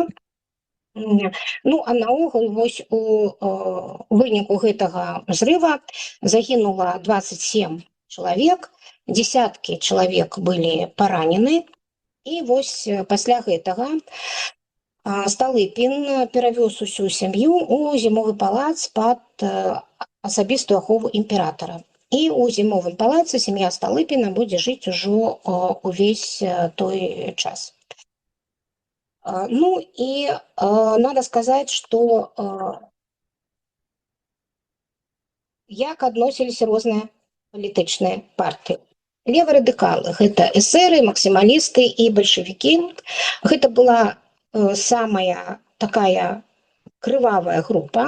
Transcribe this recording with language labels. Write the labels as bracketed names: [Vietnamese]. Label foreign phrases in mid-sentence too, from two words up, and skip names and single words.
[Belarusian] Ну, а наогул вось у выніку гэтага зрыва загінула 27 чалавек, десяткі чалавек былі паранены, і вось пасля гэтага Сталыпін перавёз усю сям'ю у зімовы палац пад асабістую ахову імператара. І ў зімовым палацы сям'я Сталыпіна будзе жыць ужо увесь той час. [Russian] Ну и надо сказать, что [Belarusian] як адносіліся розныя палітычныя партыі. Леварадыкалы – гэта эсеры, максімалісты і бальшавікі. Гэта была самая такая крывавая група.